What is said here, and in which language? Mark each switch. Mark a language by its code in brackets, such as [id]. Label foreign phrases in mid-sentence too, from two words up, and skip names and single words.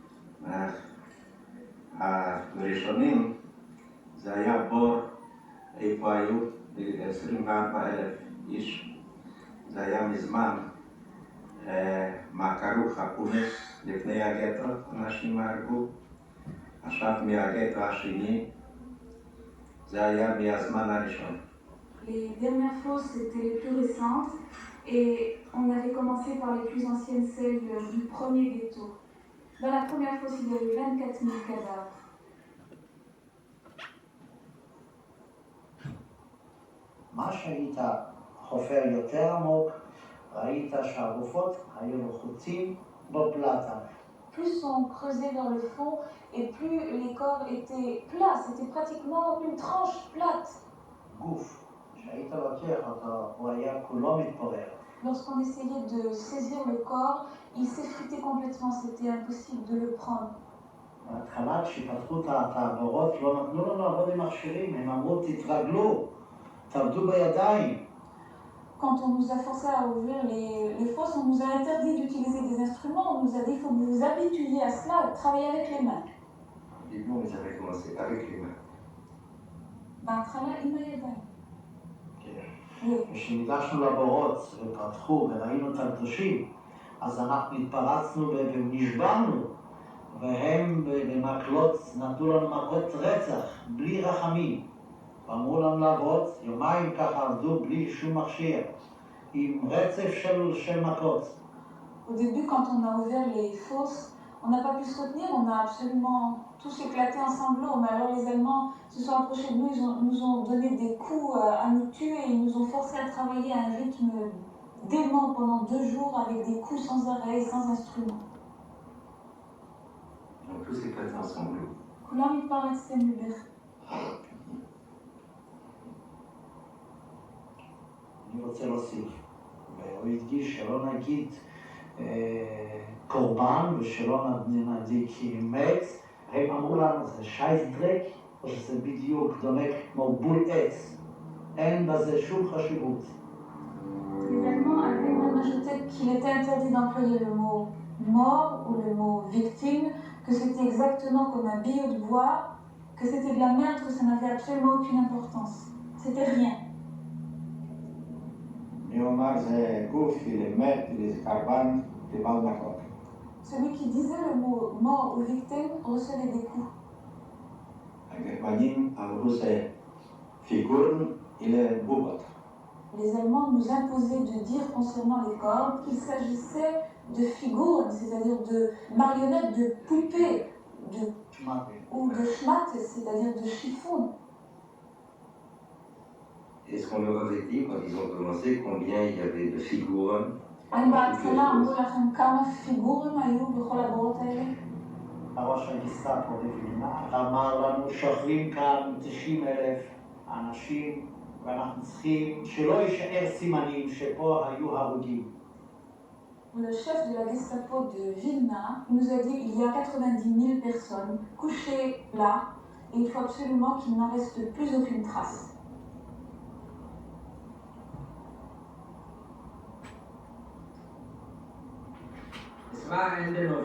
[he] הראשונים, זה היה בור, איפה היו 24,000 איש. זה היה מזמן, מה קראו חפונס לפני הגטו, אנשים הרגו. עכשיו מהגטו השני, זה היה מהזמן הראשון. [fr] Les dernières fosses étaient les plus récentes et on avait commencé par les plus anciennes, celles du premier ghetto. Dans la première fosse, il y avait 24 000 cadavres. [he] מה שהיית חופר יותר עמוק, ראית שהגופות היו לחוצים בפלטה. [fr] Plus on creusait vers le fond et plus les corps étaient plats, c'était pratiquement une tranche plate. [he] גוף, שהיית לוקח אותו, הוא היה כולו מתפורר. [fr] Lorsqu'on essayait de saisir le corps, il s'effritait complètement, c'était impossible de le prendre. [he] בהתחלה כשפתחו את העבורות לא נתנו לנו לעבוד עם מכשירים, הם אמרו תתרגלו, תעבדו בידיים. [fr] Quand on nous a forcé à ouvrir les fosses, on nous a interdit d'utiliser des instruments, on nous a dit qu'il faut que vous vous habituiez à cela, à travailler avec les mains. Au début, ils avaient commencé avec les mains. [he] בהתחלה עם הידיים. כשניגשנו לבורות ופתחו וראינו את הקדושים, אז אנחנו התפרצנו ונשברנו, והם במקלות נתנו לנו מכות רצח, בלי רחמים. ואמרו לנו לעבוד, יומיים ככה עבדו בלי שום מכשיר, עם רצף של מכות. [fr] Au début, quand on a ouvert les fosses, on n'a pas pu se retenir, on a absolument tous éclaté en sanglots. Mais alors les Allemands se sont approchés de nous, ils nous ont donné des coups à nous tuer, ils nous ont forcés à travailler à un rythme dément pendant 2 jours avec des coups sans arrêt et sans instrument. Donc tous éclatés en sanglots. [he] כולם התפרצתם מבך. אני רוצה להוסיף, והוא הדגיש שלא נגיד קורבן ושלא נגיד מת, הם אמרו לנו זה שייסדרק או שזה בדיוק דומה כמו בול עץ, אין בזה שום חשיבות. [fr] Les Allemands avaient même ajouté qu'il était interdit d'employer le mot mort ou le mot victime, que c'était exactement comme un billot de bois, que c'était de la merde, que ça n'avait absolument aucune importance. C'était rien. [he] מי אומר זה גוף, מת, זה קרבן, קיבל מכות. [fr] Celui qui disait le mot mort ou victime recevait des coups. [he] הגרמנים אמרו זה פיגורן אלה בובות. [fr] Les Allemands nous imposaient de dire concernant les cordes qu'il s'agissait de figuren, c'est-à-dire de marionnettes, de poupées, ou de schmattes, c'est-à-dire de chiffons. Est-ce qu'on leur avait dit, quand ils ont commencé, combien il y avait de figuren? [he] האם בהתחלה אמרו לכם כמה פיגורים היו בכל הבורות האלה? ראש הגסטאפו בווילנה אמר לנו שוכבים כאן 90,000 אנשים ואנחנו צריכים שלא יישאר סימנים שפה היו הרוגים. [fr] Le chef de la Gestapo de Vilna nous a dit qu'il y a 90 000 personnes couchées là et il faut absolument qu'il n'en reste plus aucune trace. [de] Es war Ende November.